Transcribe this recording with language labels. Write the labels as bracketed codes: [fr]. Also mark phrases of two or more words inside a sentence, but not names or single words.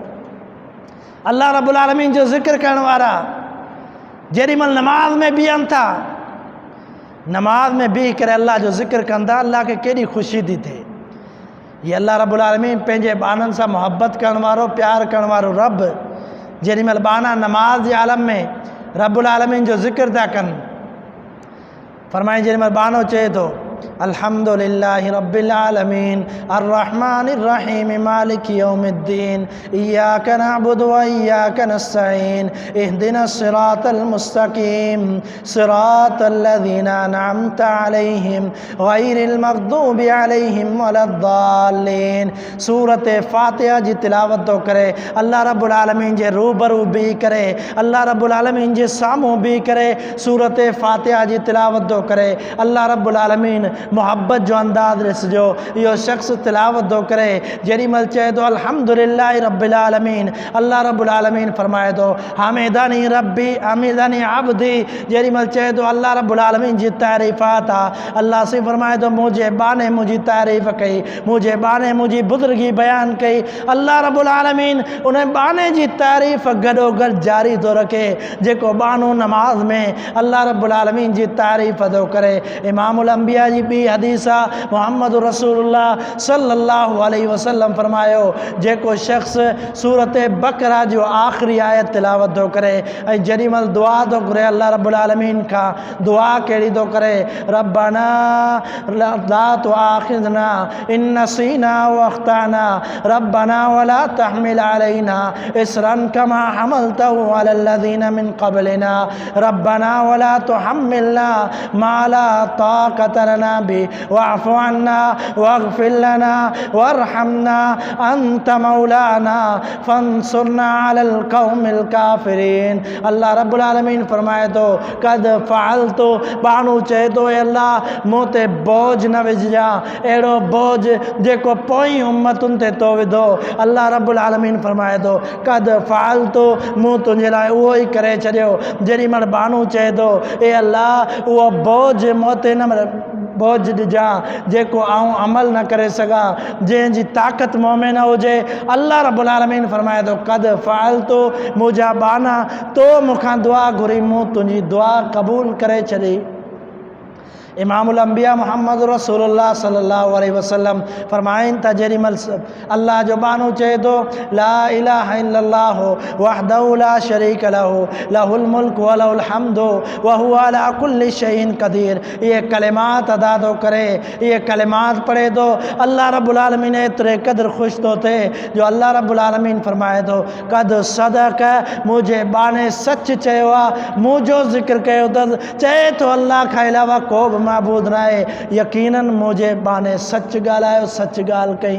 [sd] अल्लाह रब्बुल आलमीन जो ज़िक्र करण वारा जेॾीमहिल नमाज़ में बीहनि था, नमाज में बीह करे अल्लाह जो ज़िक्र कंदा, अल्लाह खे केॾी ख़ुशी थी थिए। ये अल्लाह रब्बुल आलमीन पंहिंजे बाननि सां मुहबत करण वारो, प्यार करण वारो रब, जेॾीमहिल बाना नमाज जे आलम में रब्बुल आलमीन जो ज़िक्र था कनि, फरमाए जेॾीमहिल बानो चए थो [ar] الحمد لله رب العالمين الرحمن الرحيم مالك يوم الدين إياك نعبد وإياك نستعين اهدنا الصراط المستقيم صراط الذين أنعمت عليهم غير المغضوب عليهم ولا الضالين. [sd] सूरत फातिहा जी तिलावत तो करे, अल्लाह रब्बुल आलमीन जे रूबरू बीह करे, अल्लाह रब्बुल आलमीन जे साम्हूं बीह करे सूरत फातिहा जी तिलावत तो करे। अल्लाह रब्बुल आलमीन मुहब्बत जो अंदाज़ ॾिसजो। इहो शख़्स तिलावत थो करे, जेॾीमहिल चए थो [ar] الحمد لله رب العالمين, [sd] अल्लाह रब्बुल आलमीन फरमाए थो [ar] حمدني ربي حمدني عبدي, [sd] जेॾीमहिल चए थो अल्लाह रब्बुल आलमीन जी तारीफ़ात आहे, अल्लाह से फरमाए थो मुंहिंजे बाने मुंहिंजी तारीफ़ कई, मुंहिंजे बाने मुंहिंजी बुज़ुर्गी बयानु कई। अल्लाह रब्बुल आलमीन उन बाने जी तारीफ़ गॾो गॾु जारी थो रखे, जेको बानो नमाज में अल्लाह रब्बुल आलमीन जी तारीफ़ थो करे। [ar] إمام الأنبياء [sd] जी जी बी हदीस आहे मुहम्मद [ar] رسول الله صلى الله عليه وسلم [sd] फरमायो जेको शख्स सूरत बकरा जो आखिरी आयत तिलावत थो करे ऐं जेॾीमहिल दुआ थो घुरे अल्लाह रब्बुल आलमीन खां दुआ कहिड़ी थो करे [ar] ربنا لا تؤاخذنا إن نسينا وأخطأنا ربنا ولا تحمل علينا إصرا كما حملته على الذين من قبلنا ربنا ولا تحملنا ما لا طاقة لنا به واعف عنا واغفر لنا وارحمنا أنت مولانا فانصرنا على القوم الكافرين. [sd] अल्लाह रब्बुल आलमीन फरमाए थो [ar] قد فعلت [sd] बानू चए थो अल्लाह मूं ते बोझ न विझजा अहिड़ो बोझ जेको पोइ उम्मतुनि ते तो विधो। अल्लाह रब्बुल आलमीन फरमाए थो [ar] قد فعلت [sd] मूं तुंहिंजे लाइ उहो ई करे छॾियो। जेॾीमहिल बानू चए थो ए अल्लाह उहो बोझ मूं ते न बोझ ॾिजा जेको आऊं अमल न करे सघां जंहिंजी ताक़त मूं में न हुजे। अल्लाह रब्बुल आलमीन फरमाए थो [ar] قد فعلت [sd] मुंहिंजा बाना तो मूंखां दुआ घुरी मूं तुंहिंजी दुआ क़बूल करे छॾी। [ar] إمام الأنبياء [sd] मुहम्मद [ar] رسول الله صلى الله عليه وسلم [sd] फरमाइनि था जेॾीमहिल अल्लाह जो बानो चए थो [ar] لا إله إلا الله وحده لا شريك له له الملك وله الحمد وهو على كل شيء قدير [sd] ये कलिमात अदा थो करे ये कलिमात पढ़े थो अल्लाह रब्बुल आलमीन एतिरे क़दुरु ख़ुशि थो थिए जो अल्लाह रब्बुल आलमीन फरमाए थो [ar] قد صدق [sd] मुंहिंजे बाने सच चयो आहे मुंहिंजो ज़िक्र कयो अथसि चए थो अल्लाह खां अलावा को बि माबूद न आहे यकीनन मुंहिंजे बाने सच ॻाल्हायो सच ॻाल्हि कई।